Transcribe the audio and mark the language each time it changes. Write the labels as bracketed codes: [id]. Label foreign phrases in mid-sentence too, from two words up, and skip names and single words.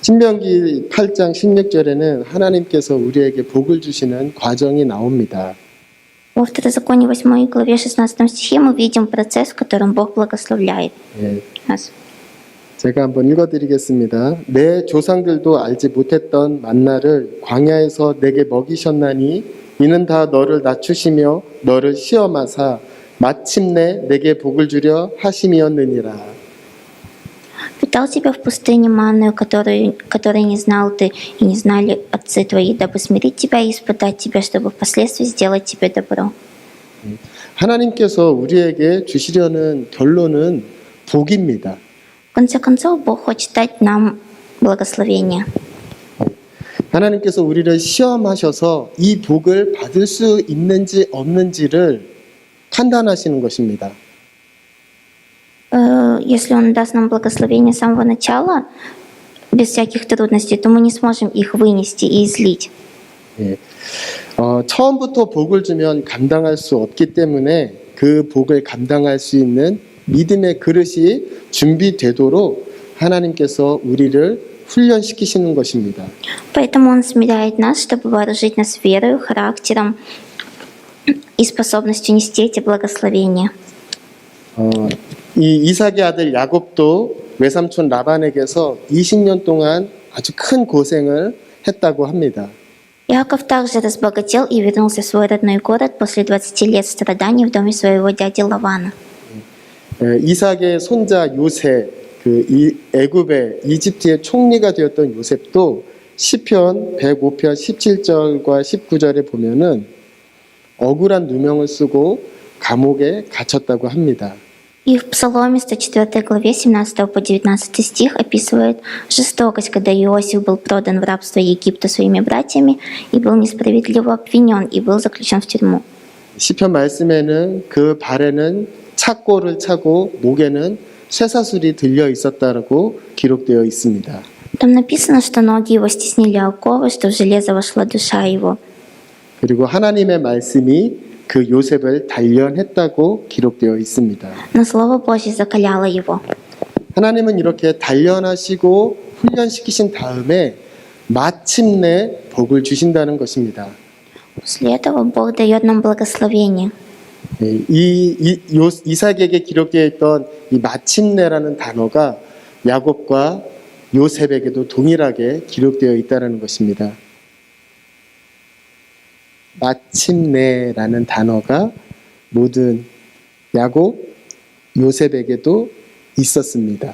[ko] 신명기 8장 16절에는 하나님께서 우리에게 복을 주시는 과정이 나옵니다. [ru] Во Второзаконии 8 главе 16 стихе мы видим процесс, в котором Бог благословляет [ko] 예, [ru] нас. [ko] 제가 한번 읽어드리겠습니다. 내 조상들도 알지 못했던 만나를 광야에서 내게 먹이셨나니 이는 다 너를 낮추시며 너를 시험하사 마침내 내게 복을 주려 하심이었느니라. [ru] Питал тебя в пустыне манную, которой не знал ты и не знали отцы твои, дабы смирить тебя и испытать тебя, чтобы впоследствии сделать тебе добро. [ko] 하나님께서 우리에게 주시려는 결론은 복입니다. [ru] В конце концов, Бог хочет дать нам благословение. [ko] 하나님께서 우리를 시험하셔서 이 복을 받을 수 있는지 없는지를 판단하시는 것입니다. [ru] Если Он даст нам благословение с самого начала, без всяких трудностей, то мы не сможем их вынести и излить. [ko] 예. 처음부터 복을 주면 감당할 수 없기 때문에 그 복을 감당할 수 있는 믿음의 그릇이 준비되도록 하나님께서 우리를 훈련시키시는 것입니다. [ru] Поэтому Он смиряет нас, чтобы вооружить нас верою, характером и способностью нести эти благословения. [ko] 이 이삭의 아들 야곱도 외삼촌 라반에게서 20년 동안 아주 큰 고생을 했다고 합니다. [ru] Иаков также разбогател и вернулся в свой родной город после 20 лет страданий в доме своего дяди Лавана. [ko] 이삭의 손자 요셉, 애굽의 이집트의 총리가 되었던 요셉도 시편 105편 17절과 19절에 보면은 억울한 누명을 쓰고 감옥에 갇혔다고 합니다. [ru] И в Псаломе 104 главе 17 по 19 стих описывает жестокость, когда Иосиф был продан в рабство Египту своими братьями и был несправедливо обвинен и был заключен в тюрьму. [ko] 시편 말씀에는 그 발에는 착고를 차고 목에는 쇠사슬이 들려 있었다라고 기록되어 있습니다. [ru] Там написано, что ноги его стеснили оковы, что в железо вошла душа его. [ko] 그리고 하나님의 말씀이 그 요셉을 단련했다고 기록되어 있습니다. [ru] Но Слово Божье закаляло его. [ko] 하나님은 이렇게 단련하시고 훈련시키신 다음에 마침내 복을 주신다는 것입니다. [ru] После этого Бог дает нам благословение. [ko] 이삭에게 기록되어 있던 이 마침내라는 단어가 야곱과 요셉에게도 동일하게 기록되어 있다는 것입니다. 마침내라는 단어가 모든 야곱, 요셉에게도 있었습니다.